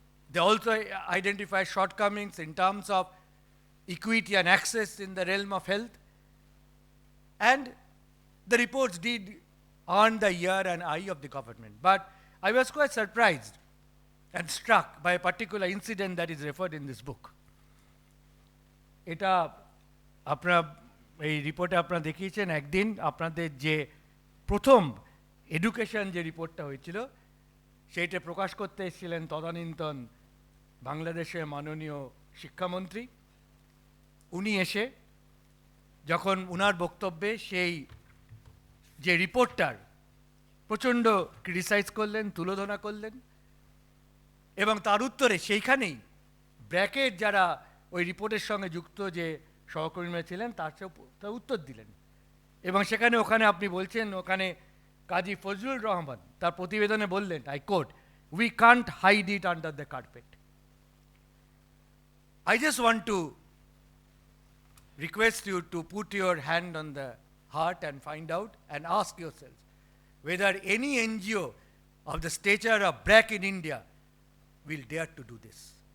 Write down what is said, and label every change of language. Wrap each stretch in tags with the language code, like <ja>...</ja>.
<en>They also identify shortcomings in terms of equity and access in the realm of health. And the reports did earn the ear and eye of the government. But I was quite surprised and struck by a particular incident that is referred in this book.</en> <bn>এটা আপনারা এই রিপোর্টে আপনারা দেখিয়েছেন একদিন আপনাদের যে প্রথম এডুকেশন যে রিপোর্টটা হয়েছিল সেইটা প্রকাশ করতে এসেছিলেন তদানীন্তন বাংলাদেশের মাননীয় শিক্ষামন্ত্রী। উনি এসে যখন উনার বক্তব্যে সেই যে রিপোর্টটার প্রচণ্ড ক্রিটিসাইজ করলেন, তুলোধনা করলেন, এবং তার উত্তরে সেইখানেই ব্র্যাকের যারা ওই রিপোর্টের সঙ্গে যুক্ত যে সহকর্মীরা ছিলেন তার উত্তর দিলেন। এবং ওখানে আপনি বলছেন, ওখানে কাজী ফজলুর রহমান তার প্রতিবেদনে বললেন,</bn> <en>I quote, "We can't hide it under the carpet." I just want to request you to put your hand on the heart and find out and ask yourselves whether any NGO of the stature of BRAC in India will dare to do this.</en>